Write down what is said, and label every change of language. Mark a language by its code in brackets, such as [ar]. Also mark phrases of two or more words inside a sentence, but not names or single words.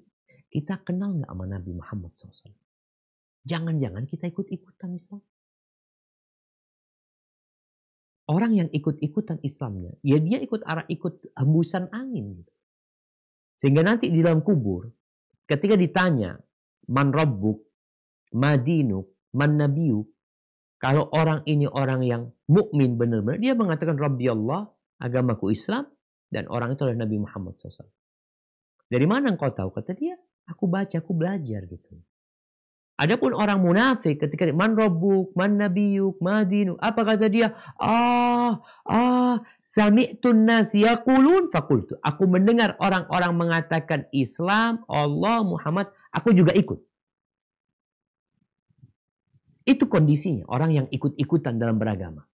[id] Kita kenal nggak sama Nabi Muhammad SAW? Jangan-jangan kita ikut-ikutan Islam. Orang yang ikut-ikutan Islamnya, ya dia ikut hembusan angin. Gitu. Sehingga nanti di dalam kubur, ketika ditanya, [ar] من ربك، ما دينك، من نبيك, [id] kalau orang ini orang yang mukmin benar-benar, dia mengatakan [ar] ربي الله, [id] agamaku Islam, dan orang itu adalah Nabi Muhammad SAW. Dari mana engkau tahu? Kata dia, aku baca, aku belajar gitu. Adapun orang munafik ketika [ar] من ربك، من نبيك، ما دينك, [id] apa kata dia? [ar] سمعت الناس يقولون فقلت. [id] Aku mendengar orang-orang mengatakan Islam, Allah, Muhammad, aku juga ikut. Itu kondisinya orang yang ikut-ikutan dalam beragama.